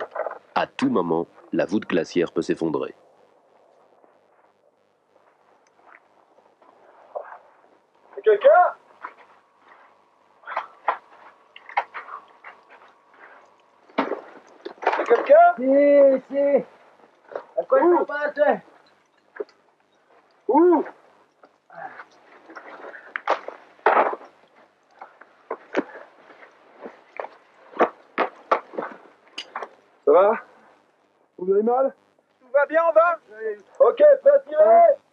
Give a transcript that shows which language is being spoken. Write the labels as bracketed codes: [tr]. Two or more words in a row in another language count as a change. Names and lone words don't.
[fr] À tout moment, la voûte glaciaire peut s'effondrer. Quelqu'un? C'est quelqu'un? [it] Si. A questa parte. [fr] Ça va? Vous avez mal? Tout va bien, on va? Ok, prêt à tirer?